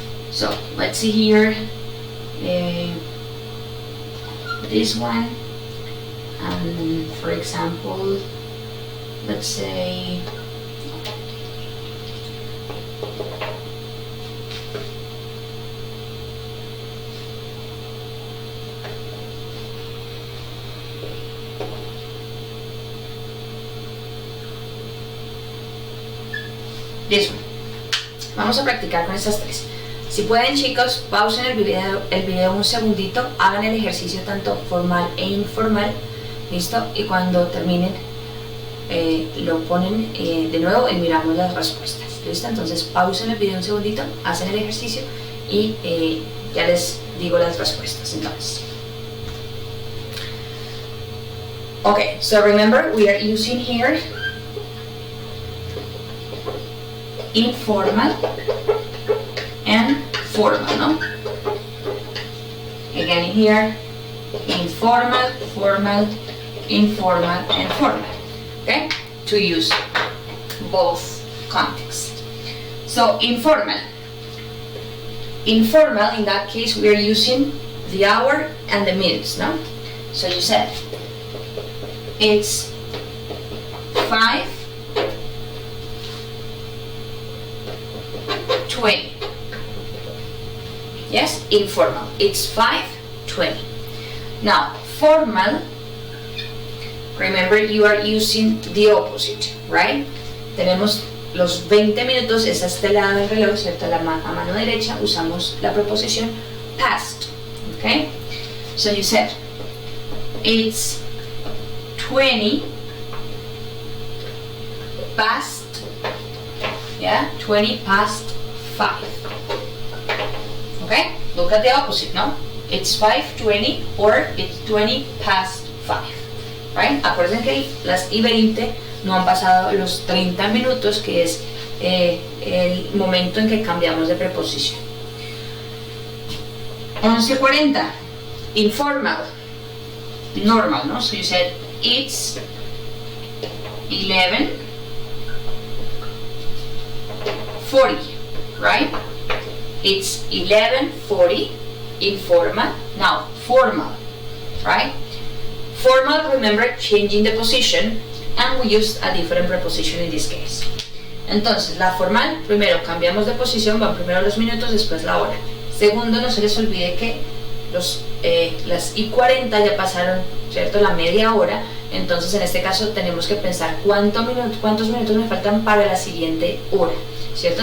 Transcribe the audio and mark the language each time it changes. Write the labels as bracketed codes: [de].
[en] So let's see here, this one, and for example, let's say this one. [es] Vamos a practicar con estas tres. Si pueden, chicos, pausen el video un segundito, hagan el ejercicio tanto formal e informal, ¿listo? Y cuando terminen lo ponen de nuevo y miramos las respuestas, ¿listo? Entonces pausen el video un segundito, hacen el ejercicio y ya les digo las respuestas. Entonces, [en] okay, so remember we are using here informal and formal, no? Again here, informal, formal, informal, and formal, okay? To use both contexts. So informal. Informal, in that case, we are using the hour and the minutes, no? So you said, it's 5:20. Yes, informal. It's 5:20. Now, formal, remember you are using the opposite, right? [es] Tenemos los 20 minutos, es a este lado del reloj, ¿cierto? A mano derecha usamos la preposición past, okay? [en] So you said, it's 20 past, yeah, 20 past 5. Okay, look at the opposite, no? It's 5:20 or it's 20 past 5, right? [es] Acuérdense que las y 20 no han pasado los 30 minutos, que es el momento en que cambiamos de preposición. [en] 11:40, informal, normal, no? So you said it's 11:40. 11:40, right? It's 11:40 informal. Now, formal, right? Formal, remember, changing the position, and we used a different preposition in this case. [es] Entonces, la formal, primero cambiamos de posición, van primero los minutos, después la hora. Segundo, no se les olvide que las y 40 ya pasaron, ¿cierto? La media hora. Entonces, en este caso, tenemos que pensar cuántos minutos me faltan para la siguiente hora, ¿cierto?